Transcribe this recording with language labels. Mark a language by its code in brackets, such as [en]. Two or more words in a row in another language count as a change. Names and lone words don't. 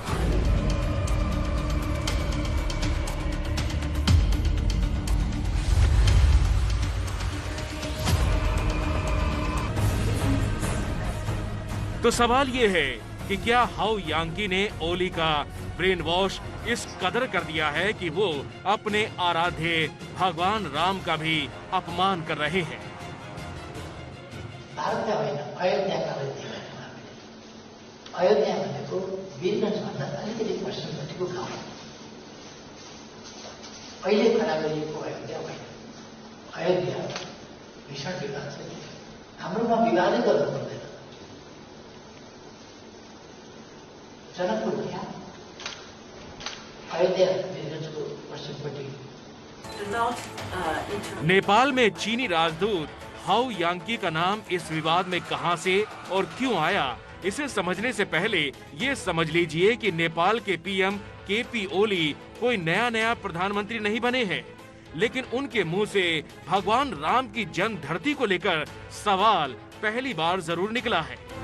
[hi] तो सवाल ये है कि क्या हाउ यांगी ने ओली का ब्रेन वॉश इस कदर कर दिया है कि वो अपने आराध्य भगवान राम का भी अपमान कर रहे हैं। [ne] अयोध्या भनेको वीरगञ्जभन्दा अलिकति पश्चिमपट्टिको गाउँ हो। अहिले खडा गरिएको अयोध्या होइन। अयोध्या भीषण विवाद छ। हाम्रोमा विवादै गर्नु पर्दैन। जनकपुर क्या अयोध्या वीरगञ्जको पश्चिमपट्टि। [hi] नेपाल में चीनी राजदूत हाउ यांगी का नाम इस विवाद में कहां से और क्यों आया, इसे समझने से पहले ये समझ लीजिए कि नेपाल के पीएम केपी ओली कोई नया प्रधानमंत्री नहीं बने हैं, लेकिन उनके मुंह से भगवान राम की जन्म धरती को लेकर सवाल पहली बार जरूर निकला है।